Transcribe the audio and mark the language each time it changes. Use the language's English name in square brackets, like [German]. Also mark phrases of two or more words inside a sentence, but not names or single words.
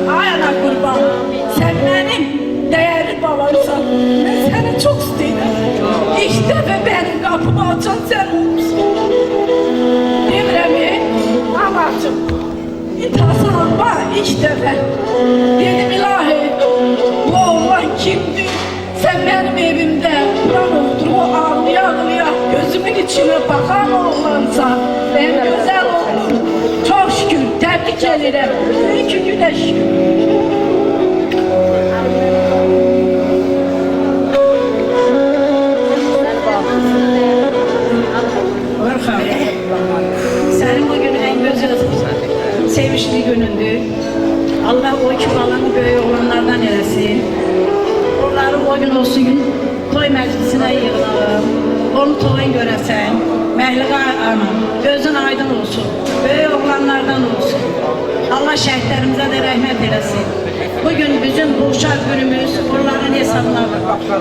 [Azerbaijani] Ay ana qurban, sən mənim dəyərli balarsan. Mən səni çox istəyirəm. İlk dəfə mənim qapımı açan sən olmuşsun. Demirəm, anacığım. İntihasanma ilk dəfə. Dedim ilahi, bu oğlan kimdir? [Turkish] Sen benim evimde Kur'an okudurma ağlaya ağlaya gözümün içine bakan oğlansa en güzel oğlum. Çok şükür, tebrik ederim. İki güne şükür. Orhan, senin bugün en güzel, sevişli günündür. [Azerbaijani] Allah o iki balanı böyük olanlardan eləsin. Onları o gün olsun, toy məclisinə yığılalım. Onu toyun görəsən, Məhliqə anam, gözün aydın olsun. Böyük oğlanlardan olsun. Allah şəhidlərimizə də rəhmət eləsin. Bugün bizim bu uşaq günümüz onların hesabına var.